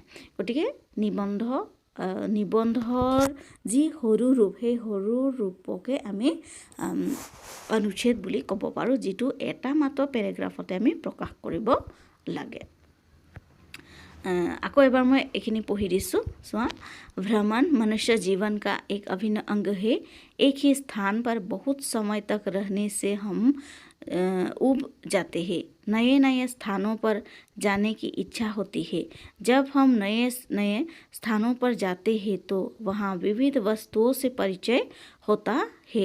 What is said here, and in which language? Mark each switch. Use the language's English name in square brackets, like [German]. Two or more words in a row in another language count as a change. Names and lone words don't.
[Assamese] গতিকে নিবন্ধৰ যি সৰু ৰূপ, সেই সৰু ৰূপকে আমি অনুচ্ছেদ বুলি ক'ব পাৰোঁ, যিটো এটা মাত্ৰ পেৰেগ্ৰাফতে আমি প্ৰকাশ কৰিব লাগে। আকৌ এবাৰ मैं এইখিনি পঢ়ি দিছোঁ, চোৱা। [Hindi] भ्रमण मनुष्य जीवन का एक अभिन्न अंग है। एक ही स्थान पर बहुत समय तक रहने से हम उब जाते हैं। नए नए स्थानों पर जाने की इच्छा होती है। जब हम नए नए स्थानों पर जाते हैं तो वहाँ विविध वस्तुओं से परिचय होता है।